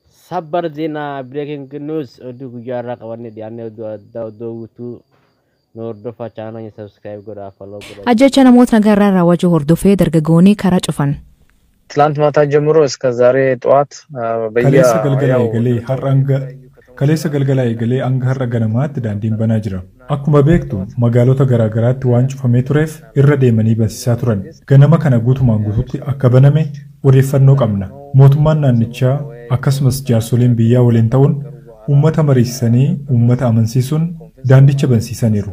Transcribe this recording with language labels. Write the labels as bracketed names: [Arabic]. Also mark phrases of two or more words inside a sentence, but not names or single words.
[Oromo] Sabar ዜና [English] breaking news [Oromo] oduu guyyaa irraa qabanne dhiyaannee oduu guutuu hordofaa chaanalii subscribe godhaa follow godhaa. Ajjecha namoota nagaa raawwachuu hordofee dargaggoonni karaa cufan. [Amharic] ትላንት ማታ ጀምሮ እስከ ዛሬ ጠዋት [Oromo] kaleessa galgala eegalee hanga har'a ganamaatti daandiin banaa jira. Akkuma beektu magaalota garaagaraatti waan cufamee tureef irra deemanii bansiisaa turan. Ganama kana guutumaan guutuutti akka baname odeeffannoo qabna. Mootummaan naannichaa akkasumas jaarsoliin biyyaa waliin ta'uun uummata mariisisanii uummata amansiisuun daandicha bansiisaniiru.